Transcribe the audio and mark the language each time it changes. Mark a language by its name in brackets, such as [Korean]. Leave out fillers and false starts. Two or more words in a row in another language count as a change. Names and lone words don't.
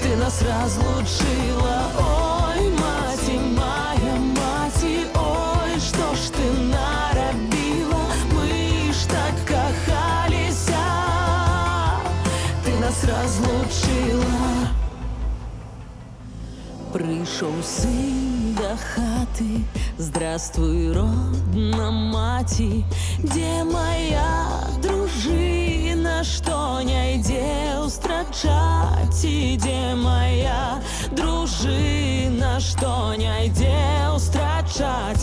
[Ukrainian] нас разлучила. Ой, маті моя, маті, ой, [Russian] что ж ты [Ukrainian] наробила? Мы ж так кохалися, ты нас разлучила. Прийшов син до хати, здравствуй, родна маті, де моя дружина, что не йде устрачать, і де моя дружина, что не йде устрачать.